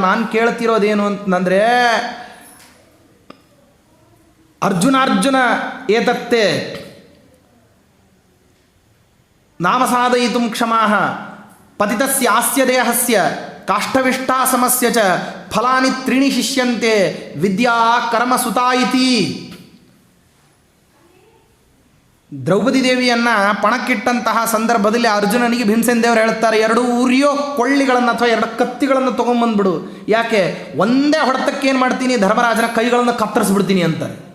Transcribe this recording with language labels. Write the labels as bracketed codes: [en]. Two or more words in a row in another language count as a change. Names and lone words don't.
[kn] ನಾನು ಕೇಳ್ತಿರೋದೇನು ಅಂತಂದರೆ [sa] ಅರ್ಜುನ ಏತತ್ತೆ ನಾಮ ಸಾಧಯಿತು ಕ್ಷಮಾಹ ಪತಿತಸ್ಯಾಸ್ಯ ದೇಹಸ್ಯ ಕಾಷ್ಠವಿಷ್ಟಾಸಮಸ್ಯ ಚ ಫಲಾನಿ ತ್ರೀಣಿ ಶಿಷ್ಯಂತೆ ವಿದ್ಯಾ ಕರ್ಮ ಸುತಾ ಇತಿ. [kn] ದ್ರೌಪದಿ ದೇವಿಯನ್ನು ಪಣಕ್ಕಿಟ್ಟಂತಹ ಸಂದರ್ಭದಲ್ಲಿ ಅರ್ಜುನನಿಗೆ ಭೀಮಸೇನ ದೇವರು ಹೇಳ್ತಾರೆ, 2 ಉರಿಯೋ ಕೊಳ್ಳಿಗಳನ್ನು ಅಥವಾ 2 ಕತ್ತಿಗಳನ್ನು ತೊಗೊಂಬಂದ್ಬಿಡು. ಯಾಕೆ? ಒಂದೇ ಹೊಡೆತಕ್ಕೆ ಏನು ಮಾಡ್ತೀನಿ, ಧರ್ಮರಾಜನ ಕೈಗಳನ್ನು ಕತ್ತರಿಸ್ಬಿಡ್ತೀನಿ ಅಂತಾರೆ.